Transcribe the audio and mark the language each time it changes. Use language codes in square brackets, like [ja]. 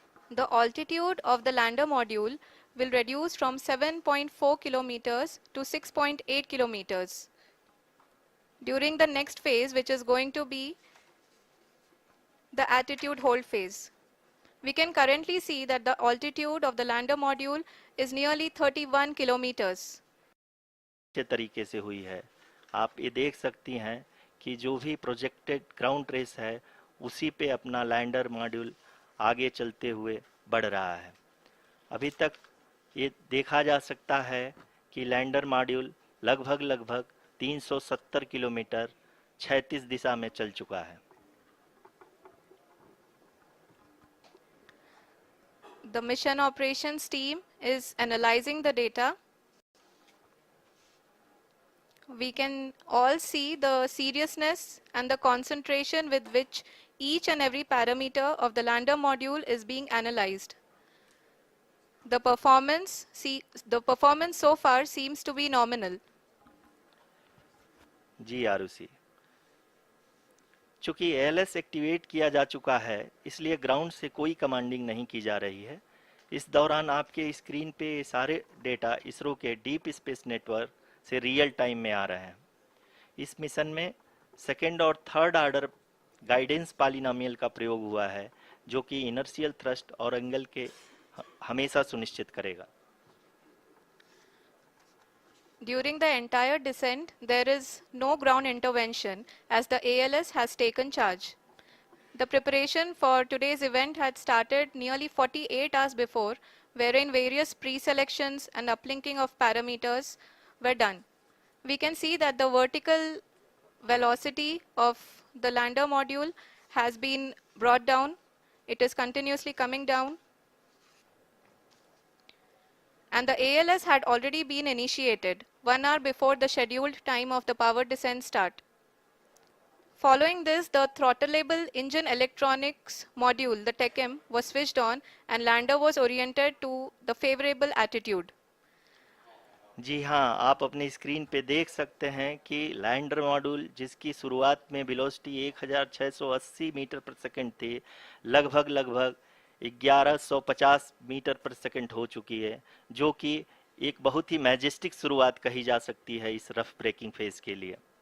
[en] The altitude of the lander module will reduce from 7.4 kilometers to 6.8 kilometers during the next phase, which is going to be the attitude hold phase. We can currently see that the altitude of the lander module is nearly 31 kilometers. [hi] अच्छे तरीके से हुई है। आप ये देख सकती हैं कि जो भी प्रोजेक्टेड ग्राउंड रेस है उसी पे अपना लैंडर मॉड्यूल आगे चलते हुए बढ़ रहा है। अभी तक ये देखा जा सकता है कि लैंडर मॉड्यूल लगभग लगभग 370 किलोमीटर क्षैतिज दिशा में चल चुका है। [en] The mission operations team is analyzing the data. We can all see the seriousness and the concentration with which each and every parameter of the lander module is being analyzed. The performance so far seems to be nominal. [hi] जी आरुषि, चूंकि ALS activate किया जा चुका है इसलिए ground से कोई commanding नहीं की जा रही है। इस दौरान आपके स्क्रीन पे सारे डेटा इसरो के डीप स्पेस नेटवर्क से रियल टाइम में आ रहे हैं। इस मिशन में सेकेंड और थर्ड ऑर्डर गाइडेंस पॉलिनोमियल का प्रयोग हुआ है, जो कि इनर्शियल थ्रस्ट और एंगल के हमेशा सुनिश्चित करेगा। [en] During the entire descent, there is no ground intervention as the ALS has taken charge. The preparation for today's event had started nearly 48 hours before, wherein various pre-selections and uplinking of parameters were done. We can see that the vertical velocity of the lander module has been brought down. It is continuously coming down. And the ALS had already been initiated 1 hour before the scheduled time of the power descent start. Following this, the throttleable engine electronics module, the TECM, was switched on and lander was oriented to the favorable attitude. [hi] जी हाँ, आप अपनी screen पे देख सकते हैं कि lander module जिसकी शुरुआत में वेलोसिटी 1680 मीटर पर सेकंड थी, लगभग लगभग 1150 मीटर पर सेकंड हो चुकी है, जो कि एक बहुत ही मैजेस्टिक शुरुआत कही जा सकती है इस रफ ब्रेकिंग फेज के लिए।